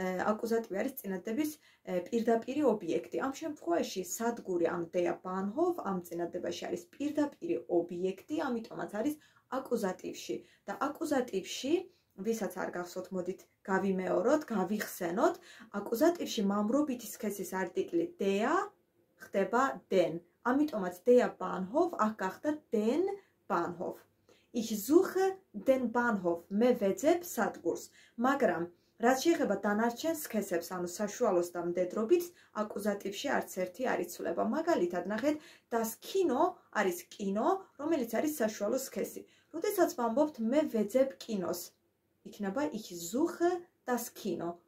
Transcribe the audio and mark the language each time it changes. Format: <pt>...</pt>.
<ka>აკუზატივი არის წინადადების პირდაპირი ობიექტი. ამ შემთხვევაში სადგური, ამ der Bahnhof, ამ წინადადებაში არის პირდაპირი ობიექტი, ამიტომაც არის აკუზატივში. და აკუზატივში, ვისაც არ გახსოვთ, მოდით გავიმეოროთ, გავიხსენოთ. აკუზატივში მამრობითი სქესის არტიკლი der ხდება den. ამიტომაც der Bahnhof აქ გახდა den Bahnhof.</ka> <de>Ich suche den Bahnhof.</de> <ka>მე ვეძებ სადგურს. მაგრამ რაც შეეხება დანარჩენ სქესებს, ანუ საშუალოს და მდედრობით, აკუზატივში არც ერთი არ იცვლება. მაგალითად, ნახეთ, das Kino არის კინო, რომელიც არის საშუალო სქესი. როდესაც ვამბობთ მე ვეძებ კინოს, იქნება</ka> <de>ich suche das Kino.</de>